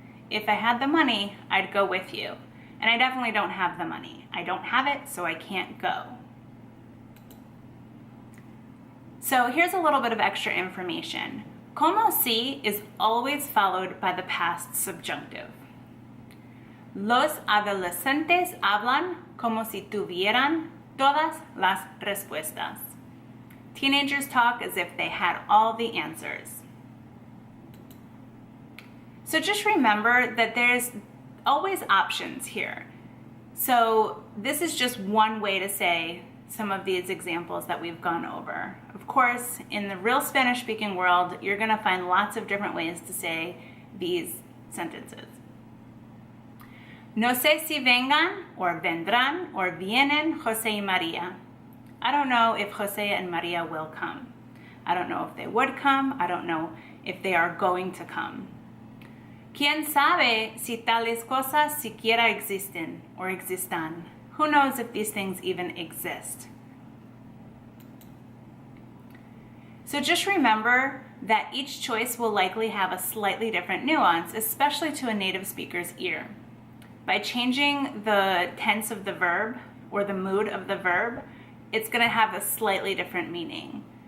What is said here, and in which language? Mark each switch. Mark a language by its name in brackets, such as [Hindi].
[English] If I had the money, I'd go with you. And I definitely don't have the money. I don't have it, so I can't go. So here's a little bit of extra information. Como si is always followed by the past subjunctive. [Spanish] Los adolescentes hablan como si tuvieran todas las respuestas. [English] Teenagers talk as if they had all the answers. So just remember that there's always options here. So this is just one way to say some of these examples that we've gone over. Of course, in the real Spanish-speaking world, you're going to find lots of different ways to say these sentences. [Spanish] No sé si vengan, or vendrán, or vienen José y María. [English] I don't know if José and Maria will come. I don't know if they would come. I don't know if they are going to come. [Spanish] ¿Quién sabe si tales cosas siquiera existen or existan? [English] Who knows if these things even exist? So just remember that each choice will likely have a slightly different nuance, especially to a native speaker's ear. By changing the tense of the verb or the mood of the verb, it's going to have a slightly different meaning.